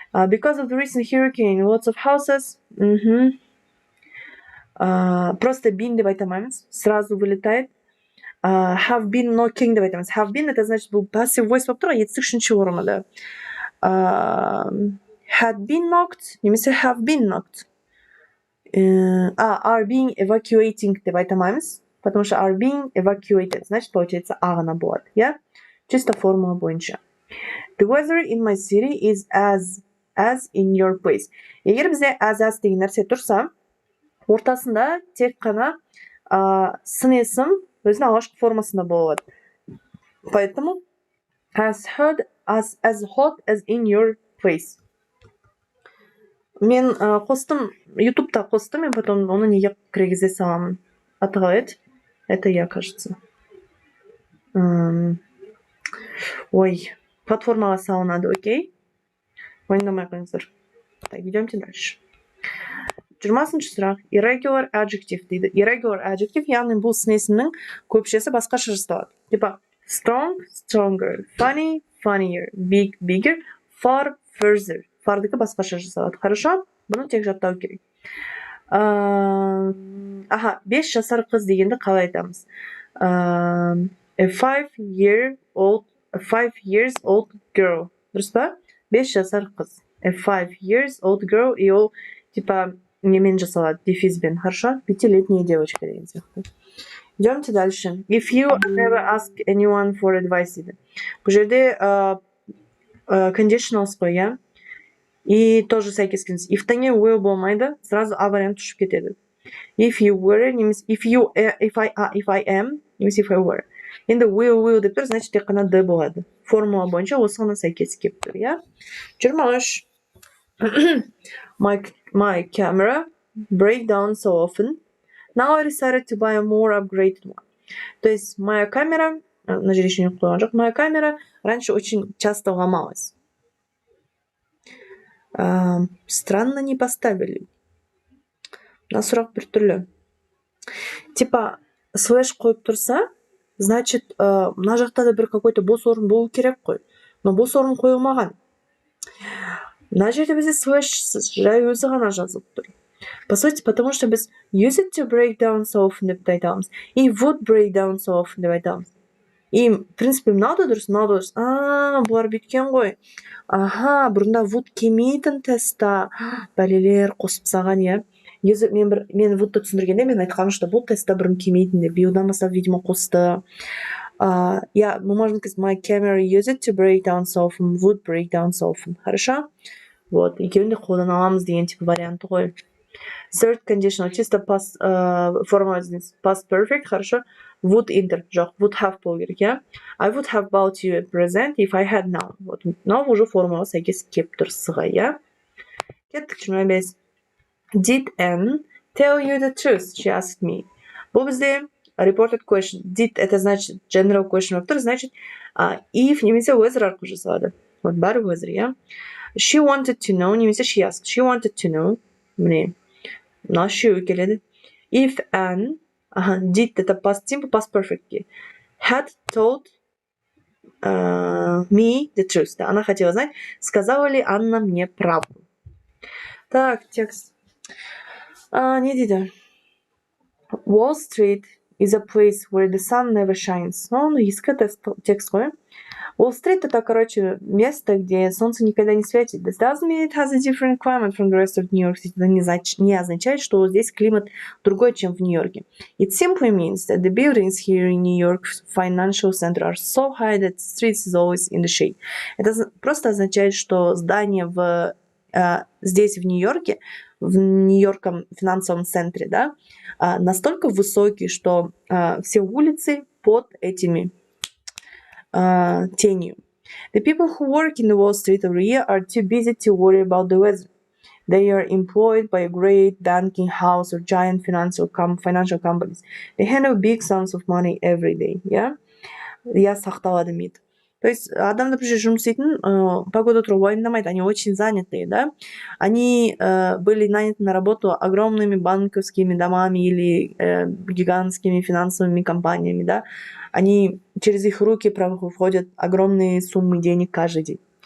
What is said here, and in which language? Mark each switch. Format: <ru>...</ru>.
<en>Because of the recent hurricane, lots of houses.</en> <kk>Просто been деп айта алмаймыз.</kk> <ru>Сразу вылетает.</ru> <en>Have been knocking</en> <kk>деп айтамыз. Have been</kk> <ru>это значит</ru> <kk>бұл</kk> <en>passive voice</en> <kk>болып тұр ғой, етістік үшінші формада.</kk> <en>Had been knocked немесе have been knocked. Are being evacuating</en> <kk>деп айта алмаймыз,</kk> <ru>потому что</ru> <en>are being evacuated,</en> <ru>значит, получается</ru> <kk>а ғана болады, иә? Чисто формула бойынша.</kk> <en>The weather in my city is as in your place.</en> <kk>Егер бізде as деген нәрсе тұрса, ортасында тек қана сын есім өзінің алғашқы формасында болады.</kk> <en>Поэтому as hot as in your place.</en> <kk>Мен қостым, ютубта қостым, мен потом оны неге кіргізе саламын. Аты қалай еді?</kk> <ru>Это я, кажется.</ru> <kk>Ой, платформаға салынады, окей? Ойындамай қойыңыздар.</kk> <ru>Так, идемте дальше.</ru> <kk>20-шы сұрақ.</kk> <en>Irregular adjective дейді. Irregular adjective,</en> <kk>яғни бұл сын есімнің көпшесі басқаша жасалады.</kk> <en>Типа strong, stronger, funny, funnier, big, bigger, far, further.</en> <kk>Фардікі басқаша жасалады. Хорошо? Бұны тек жаттау керек. 5 жасар қыз дегенді қалай айтамыз?</kk> <en>A 5 years old girl.</en> <kk>Дұрыс па? 5 жасар қыз.</kk> <en>A 5 years old girl.</en> <kk>И ол типа немен жасалады? Дефизбен. Хорошо?</kk> <ru>5-летняя девочка</ru> <kk>деген сияқты.</kk> <ru>Идемте дальше.</ru> <en>If you never ask anyone for advice дейді.</en> <kk>Бұл жерде conditionals қой, иә? И тоже сәйкес келіңіз. If-тәне will болмайды, сразу а вариант ұшып кетеді.</kk> <en>If you were, немесе if I am, немесе if I were.</en> <kk>Енді will деп тұр, значит, тек қана d болады. Формула бойынша осыған сәйкес келіп тұр, иә?</kk> <en>23. My camera break down so often. Now I decided to buy a more upgraded one.</en> <ru>То есть, моя камера, на жерде еще не</ru> <kk>қойған жоқ,</kk> <ru>моя камера раньше очень часто ломалась. Странно не поставили. На</ru> <kk>сұрақ бір түрлі. Типа, слэш қойып тұрса, значит, мына жақта да бір какой-то бос орын болу керек қой. Но бос орын қойылмаған. Мына жерде бізде слэш жай өзі ғана жазылып тұр.</kk> <ru>По сути, потому что</ru> <en>біз use it to break down so often</en> <kk>деп айтамыз.</kk> <en>И would break down so often</en> <kk>деп айтамыз.</kk> <ru>И, в принципе,</ru> <kk>мынау да дұрыс. Бұлар бүйткен ғой. Бұрында would келмейтін теста бәлелер қосып саған, иә. Мен would-ты түсіндіргенде мен айтқаным, что бұл теста бұрын келмейтін деп. Биылдан бастап, видимо, қосты.</kk> <ru>Мы можем сказать,</ru> <en>my camera use it to break down so often, would break down so often.</en> <ru>Хорошо? Вот.</ru> <kk>Екеуін де қолдан аламыз деген</kk> <ru>типа варианты</ru> <kk>ғой.</kk> <en>Third conditional,</en> <ru>чисто форма</ru> <en>past perfect, хорошо? Would enter, жоқ, would have</en> <kk>болу керек, иә?</kk> <en>I would have bought you a present if I had now.</en> <kk>Вот, мынау уже формаға сәйкес келіп тұр сыға, иә? Кеттік 25.</kk> <en>Did Anne tell you the truth? She asked me.</en> <kk>Бұл бізде</kk> <en>reported question. Did</en> <ru>это значит</ru> <en>general question болып тұр, значит if немесе whether арқылы жасалады. Вот бәрі whether, иә? She wanted to know, немесе she asked. She wanted to know.</en> <kk>Міне, мына she келеді.</kk> <en>If Anne did это past simple, past perfect. Had told me the truth.</en> <ru>Да, она хотела знать, сказала ли Анна мне правду. Так, текст.</ru> <kk>Не дейді.</kk> <en>Wall Street is a place where the sun never shines.</en> <ru>Ну, английский текст</ru> <kk>қой.</kk> <ru>Уолл-стрит это, короче, место, где солнце никогда не светит.</ru> <en>This doesn't mean it has a different climate from the rest of New York City.</en> <ru>Это не означает, что здесь климат другой, чем в Нью-Йорке.</ru> <en>It simply means that the buildings here in New York's financial center are so high that the streets is always in the shade.</en> <ru>Это просто означает, что здания здесь, в Нью-Йорке, в Нью-Йоркском финансовом центре, да, настолько высокие, что все улицы под этими тенью.</ru> <en>The people who work in the Wall Street area are too busy to worry about the weather. They are employed by a great banking house or giant financial companies. They handle big sums of money every day. Yeah? Я сақталады мид.</en> <ru>То есть</ru> <kk>адамдар бір жұмыс істейтін, погода туралы уайымдамайды,</kk> <ru>они очень занятые, да? Они были наняты на работу огромными банковскими домами или гигантскими финансовыми компаниями, да? Они через их руки проходят огромные суммы денег каждый день.</ru>